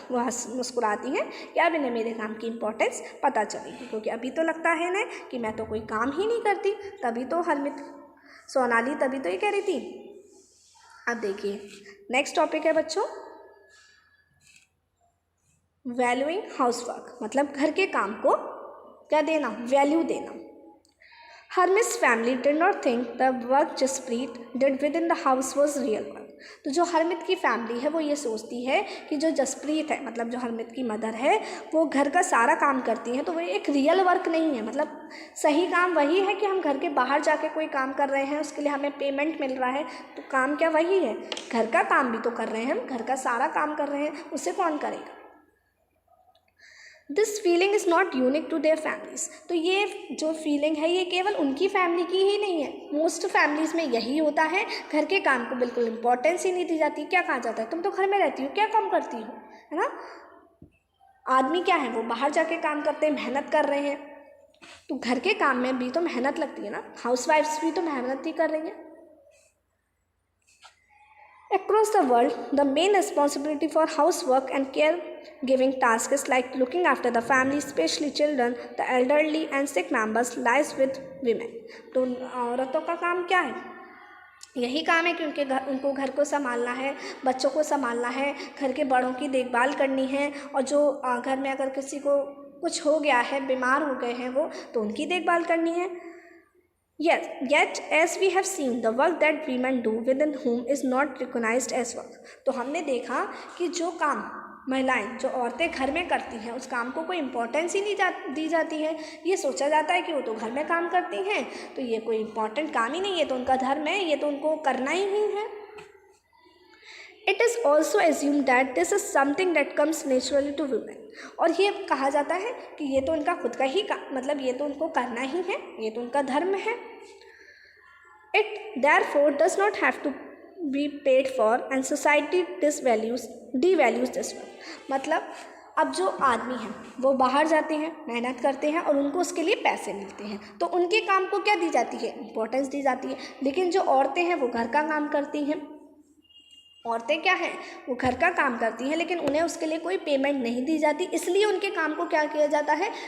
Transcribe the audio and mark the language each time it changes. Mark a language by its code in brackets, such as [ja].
[hi] वह मुस्कुराती हैं कि अब इन्हें मेरे काम की इम्पोर्टेंस पता चलेगी, क्योंकि अभी तो लगता है इन्हें कि मैं तो कोई काम ही नहीं करती। तभी तो सोनाली तभी तो ये कह रही थी। अब देखिए नेक्स्ट टॉपिक है बच्चों, वैल्यूइंग हाउसवर्क, मतलब घर के काम को क्या देना, वैल्यू देना। [en] Hermes family did not think the work Jaspreet did within the house was real work. [hi] तो जो हरमित की फैमिली है वो ये सोचती है कि जो जसप्रीत है, मतलब जो हरमित की मदर है, वो घर का सारा काम करती हैं, तो वो एक रियल वर्क नहीं है। मतलब सही काम वही है कि हम घर के बाहर जाके कोई काम कर रहे हैं, उसके लिए हमें पेमेंट मिल रहा है, तो काम क्या वही है, घर का काम भी तो कर रहे हैं हम, घर का सारा काम कर रहे हैं, उसे कौन करेगा। [en] This feeling is not unique to their families. [hi] तो ये जो फीलिंग है ये केवल उनकी फैमिली की ही नहीं है, मोस्ट फैमिलीज़ में यही होता है, घर के काम को बिल्कुल इंपॉर्टेंस ही नहीं दी जाती। क्या कहा जाता है, तुम तो घर में रहती हो, क्या काम करती हो, है ना। आदमी क्या है, वो बाहर जाके काम करते हैं, मेहनत कर रहे हैं, तो घर के काम में भी तो मेहनत लगती है ना, हाउसवाइफ्स भी तो मेहनत ही कर रही हैं। [en] Across the world, the main responsibility for housework and caregiving tasks like looking after the family, especially children, the elderly and sick members, lies with women. [hi] तो औरतों का काम क्या है? यही काम है कि उनको घर को संभालना है, बच्चों को संभालना है, घर के बड़ों की देखभाल करनी है, और जो घर में अगर किसी को कुछ हो गया है, बीमार हो गए हैं वो, तो उनकी देखभाल करनी है। [en] Yes, yet as we have seen, the work that women do within home is not recognized as work. [hi] तो हमने देखा कि जो काम महिलाएं, जो औरतें घर में करती हैं, उस काम को कोई इम्पोर्टेंस ही नहीं दी जाती है। ये सोचा जाता है कि वो तो घर में काम करती हैं, तो ये कोई इम्पोर्टेंट काम ही नहीं है, तो उनका धर्म है, ये तो उनको करना ही है। [en] It is also assumed that this is something that comes naturally to women. [hi] और ये कहा जाता है कि ये तो उनका खुद का ही मतलब ये तो उनको करना ही है, ये तो उनका धर्म है। [en] It therefore does not have to be paid for and society devalues this work. [hi] मतलब अब जो आदमी हैं वो बाहर जाते हैं, मेहनत करते हैं और उनको उसके लिए पैसे मिलते हैं, तो उनके काम को क्या दी जाती है? इम्पोर्टेंस दी जाती है। लेकिन जो औरतें हैं वो घर का काम करती हैं। औरतें क्या हैं? वो घर का काम करती हैं, लेकिन उन्हें उसके लिए कोई पेमेंट नहीं दी जाती, इसलिए उनके काम को क्या किया जाता है?